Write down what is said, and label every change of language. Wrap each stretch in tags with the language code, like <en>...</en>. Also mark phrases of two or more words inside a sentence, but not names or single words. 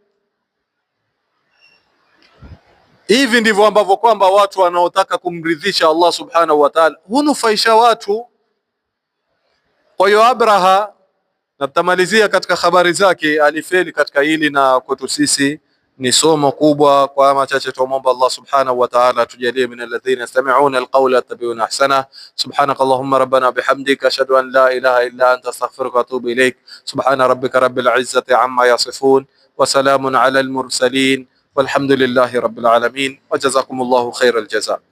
<sw>Hivi ndivyo ambavyo kwamba watu wanaotaka kumridhisha Allah</sw> <ar>سبحانه وتعالى</ar> <sw>hunufaisha watu. Kwa hiyo Abraha, na tutamalizia katika habari zake, alifeli katika hili, na kwetu sisi ni somo kubwa. Kwa machache tuomba Allah</sw> <ar>سبحانه وتعالى</ar> <sw>tujalie</sw> <ar>من الذين يستمعون القول يتبعون أحسنه. سبحانك اللهم ربنا بحمدك أشهد أن لا إله إلا أنت أستغفرك وأتوب إليك. سبحان ربك رب العزة عما يصفون وسلام على المرسلين والحمد لله رب العالمين وجزاكم الله خير الجزاء.</ar>